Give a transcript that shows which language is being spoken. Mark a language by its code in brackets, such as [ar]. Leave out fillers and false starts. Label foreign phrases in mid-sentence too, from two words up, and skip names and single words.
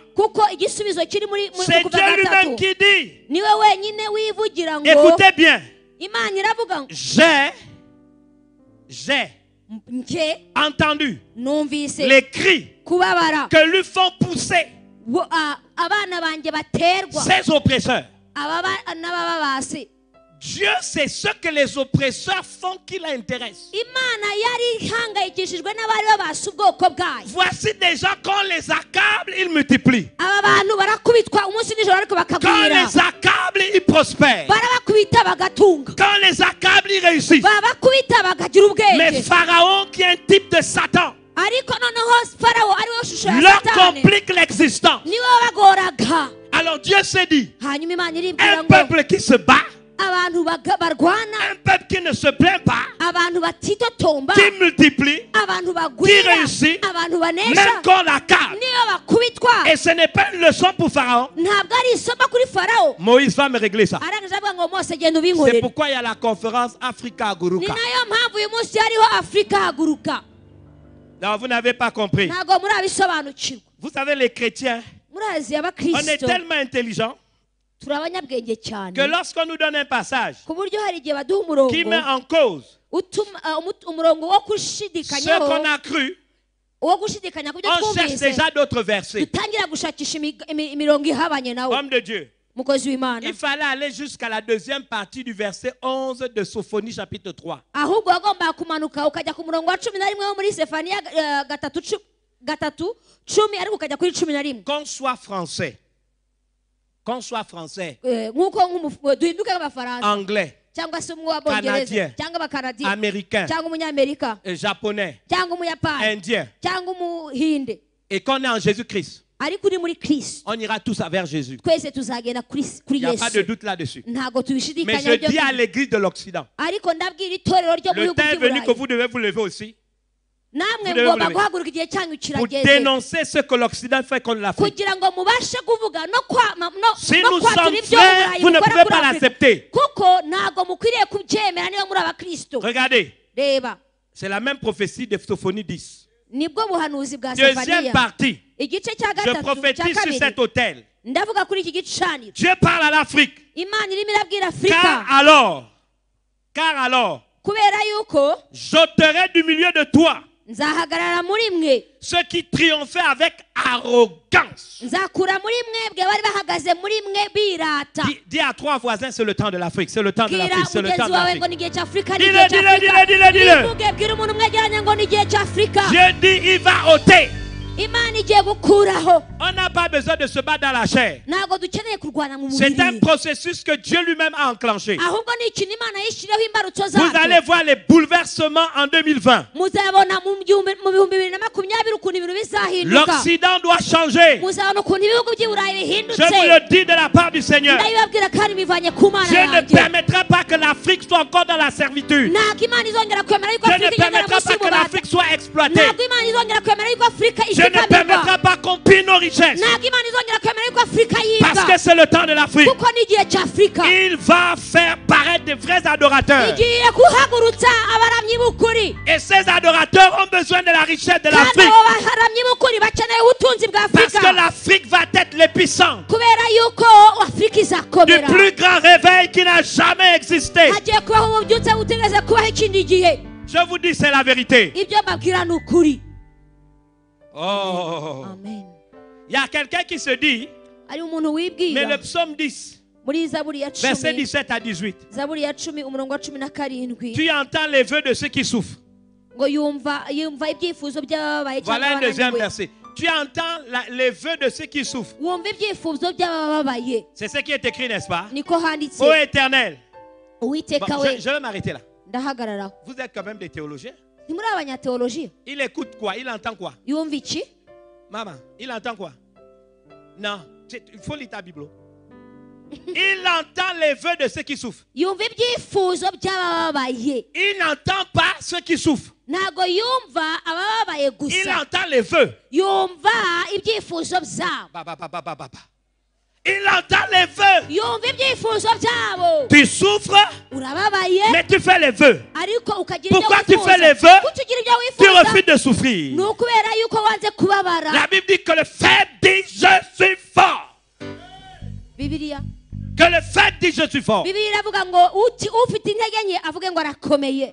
[rw] kuko igisubizo kiri muri [fr] C'est [rw] kuva [fr] Dieu lui-même [rw] gatatu. [fr] qui dit. [rw] Niwe wenyine wivugira ngo, [fr] Écoutez bien. [rw] Imana iravuga ngo, [fr] J'ai [rw] nje [fr] entendu [rw] numvise [fr] les cris [rw] kubabara [fr] que lui font pousser [rw] abana banjye baterwa, [fr] ses oppresseurs. [rw] n'abababase. [fr] Dieu sait ce que les oppresseurs font qui l'intéresse. [rw] Imana yari ihangayikishijwe n'abari babasa ubwoko bwayo. [fr] Voici des gens, quand on les accable, ils multiplient. [rw] Aba bantu barakubitwa umunsi n'ijoro ariko [fr] Quand on [rw] bakagwira, [fr] les accable, ils prospèrent. [rw] barabakubita bagatunga, [fr] Quand on les accable, ils réussissent. [rw] babakubita bakagira [fr] Mais [rw] ubwenge. [fr] Pharaon, qui est un type de Satan, [rw] Ariko noneho Farawo ari we shusho ya [fr] leur [rw] Satani, [fr] complique l'existence. [rw] niwe wabagoraga. [fr] Alors Dieu s'est dit, [rw] Hanyuma Imana iribwira [fr] un [rw] ngo, [fr] peuple qui se bat, [rw] abantu barwana, [fr] un peuple qui ne se plaint pas, [rw] abantu batitotomba, [fr] qui multiplie, [rw] abantu [fr] qui [rw] bagwira, [fr] réussit, [rw] abantu banesha, [fr] même quand la carte. [rw] niyo bakubitwa. [fr] Et ce n'est pas une leçon pour Pharaon. [rw] Ntabwo ari isomo kuri Farawo. [fr] Moïse va me régler ça. [rw] Arangije avuga ngo Mose genda [fr] C'est [rw] ubinkorere. [fr] pourquoi il y a la conférence Africa [rw] Ni Guruka. nayo mpamvu uyu munsi hariho Afrika haguruka. [fr] Non, vous n'avez pas compris. [rw] Ntabwo murabisobanukirwa. [fr] Vous savez, les chrétiens, [rw] Murazi [fr] on est [rw] abakristo [fr] tellement intelligents [rw] turi abanyabwenge cyane [fr] que lorsqu'on nous donne un passage [rw] ku buryo hari igihe baduha umurongo [fr] qui met en cause [rw] umurongo wo [fr] ce [rw] gushidikanyaho, [fr] qu'on a cru, [rw] wo gushidikanya ku byo [fr] on cherche [rw] twumvise, [fr] déjà d'autres versets. [rw] dutangira gushakisha imirongo ihabanye nawo. [fr] Homme de Dieu, [rw] Mukozi w'Imana, [fr] il fallait aller jusqu'à la deuxième partie du verset 11 de Sophonie chapitre 3. [rw] ahubwo wagombaga kumanuka ukajya ku murongo wa 11 wo muri Sefaniya 3:10 ariko ukajya kuri 11. [fr] Qu'on soit français, [rw] Nk'uko duhinduke nk'abafaransa [fr] anglais, [rw] cyangwa se umwe w'abongereza [fr] Canadien, [rw] cyangwa abakanadiya [fr] américain, [rw] cyangwa umunyamerika [fr] japonais, [rw] cyangwa umuyapani [fr] indien, [rw] cyangwa umuhinde, [fr] et qu'on est en Jésus-Christ, [rw] ariko uri muri Kristo, [fr] on ira tous vers Jésus. [rw] twese tuzagenda kuri [fr] Il n'y a pas de [rw] Yesu. [fr] doute là-dessus. [rw] Ntabwo [fr] Mais [rw] tubishidikanya [fr] je dis à l'église de l'Occident, [rw] ariko ndabwira itorero ryo mu [fr] le [rw] bihugu [fr] temps est venu que [rw] by'Uburayi, [fr] vous devez vous lever aussi [rw] namwe [fr] devez [rw] ngomba [fr] vous lever. [rw] guhaguruka igihe cyanyu [fr] pour [rw] kirageze [fr] dénoncer ce que l'Occident fait contre l'Afrique. [rw] kugira ngo mubashe kuvuga no [fr] Si [rw] no [fr] nous [rw] kwatura [fr] sommes [rw] ibyo [fr] frères, [rw] Uburayi [fr] vous ne [rw] bukora [fr] pouvez [rw] kuri [fr] pas [rw] Afurika. [fr] l'accepter. [rw] Kuko ntabwo mukwiriye kubyemera niba muri abakristo. [fr] Regardez, [rw] Reba, [fr] c'est la même prophétie de Sophonie 10. [rw] nibwo buhanuzi bwa [fr] Deuxième [rw] Sefaniya. [fr] partie, [rw] Igice cya [fr] je [rw] gatatu cya [fr] prophétise sur [rw] kabiri, [fr] cet autel. [rw] ndavuga kuri iki gicaniro. [fr] Dieu parle à l'Afrique. [rw] Imana irimo irabwira Afurika [fr] Car alors, [rw] kubera yuko [fr] j'ôterai du milieu de toi [rw] nzahagarara muri mwe, [fr] ceux qui triomphaient avec arrogance. [rw] nzakura muri mwebwe bari bahagaze muri mwe birata. [fr] Dis à 3 voisins, c'est le temps de l'Afrique, c'est le temps de [rw] Bwira [fr] l'Afrique, c'est le temps [rw] mugenzi [fr] de [rw] wawe [fr] l'Afrique. [rw] ngo ni igihe cy'Afurika, ni [fr] Dis-le, [rw] igihe [fr] dis-le, [rw] cy'Afurika. [fr] dis-le, dis-le. [rw] Bivuge, bwira umuntu mwegeranye ngo ni igihe cy'Afurika. [fr] Je dis, il va ôter. [rw] Imana igiye gukuraho. [fr] On n'a pas besoin de se battre dans la chair. [rw] Ntabwo dukeneye kurwana mu [fr] C'est un [rw] mubiri, [fr] processus que Dieu lui-même a enclenché. [rw] ahubwo ni ikintu Imana yishyiriyeho imbarutso [fr] Vous allez [rw] zacyo. [fr] voir les bouleversements en 2020. [rw] Muzabona mu bihumbi 2020 ukuntu ibintu bizahinduka. [fr] L'Occident doit changer. [rw] Muzabona ukuntu ibihugu by'i Burayi [fr] Je vous [rw] bihindutse. [fr] le dis de la part du Seigneur. [rw] Ndabibabwira kandi bivanye ku Mana [fr] Je ne [rw] yanjye. [fr] permettrai pas que l'Afrique soit encore dans la servitude. [rw] Ntabwo Imana izongera kwemera yuko [fr] Je ne [rw] Afurika igendera [fr] permettrai [rw] munsi [fr] pas que [rw] y'ububata. [fr] l'Afrique soit exploitée. [rw] Ntabwo Imana izongera kwemera yuko Afurika [fr] Je ne [rw] ishikamirwa. [fr] permettrai pas qu'on pille nos richesses. [rw] Ntabwo Imana izongera kwemera yuko Afurika [fr] Parce [rw] yiga. [fr] que c'est le temps de l'Afrique. [rw] Kuko ni igihe cy'Afurika. [fr] Il va faire paraître de vrais adorateurs. [rw] Igiye guhagurutsa abaramyi b'ukuri. [fr] Et ces adorateurs ont besoin de la richesse de [rw] Kandi [fr] l'Afrique. [rw] abo baramyi b'ukuri bakeneye ubutunzi bwa [fr] Parce que [rw] Afurika. [fr] l'Afrique va être l'épicentre [rw] Kubera yuko Afurika [fr] du [rw] izakomera. [fr] plus grand réveil qui n'a jamais existé. [rw] Hagiye kubaho ububyutse butigeze kubaho ikindi gihe. [fr] Je vous dis, c'est la vérité. [rw] Ibyo mbabwira ni ukuri. Oh. Amen. [fr] Il y a quelqu'un qui se dit, [rw] Ari umuntu [fr] mais [rw] wibwira [fr] le psaume 10, [rw] muri Zaburi ya [fr] verset 10, 17 à 18, [rw] Zaburi ya 10 umurongo wa 17, [fr] tu entends les vœux de ceux qui souffrent. [rw] ngo yumva ibyifuzo by'abababaye [fr] Voilà [rw] cyangwa [fr] un deuxième [rw] abananiwe. [fr] verset. Tu entends les vœux de ceux qui souffrent. [rw] Wumva ibyifuzo by'abababaye. [fr] C'est ce qui est écrit, n'est-ce pas? [rw] Niko handitse. [fr] Ô Éternel. [rw] Uwiteka [fr] Bon, [rw] we, [fr] je vais m'arrêter là. [rw] ndahagarara. [fr] Vous êtes quand même des théologiens. [rw] Ntimuri abanyateolojiya? [fr] Il écoute quoi? Il entend quoi? [rw] Yumva iki? [fr] Maman, il entend quoi? Non, il faut lire ta Bible. Il entend les vœux de ceux qui souffrent. [rw] Yumva ibyifuzo by'abababaye. [fr] Il n'entend pas ceux qui souffrent. [rw] Ntago yumva abababaye [fr] Il [rw] gusa. [fr] entend les vœux. [rw] Yumva ibyifuzo byabo. [fr] Il entend les vœux. [rw] Yumva ibyifuzo byabo. [fr] Tu souffres, [rw] Urababaye [fr] mais tu fais les vœux. [rw] ariko ukagira ibyo [fr] Pourquoi tu [rw] wifuza. [fr] fais les vœux? [rw] Kuki ugira ibyo [fr] Tu [rw] wifuza? [fr] refuses de souffrir. [rw] Ni ukubera yuko wanze kubabara. [fr] La Bible dit que le faible dit je suis fort. [rw] Bibiliya [fr] Que le faible dit je suis fort. [rw] Bibiliya iravuga ngo ufite intege nke avuge ngo arakomeye.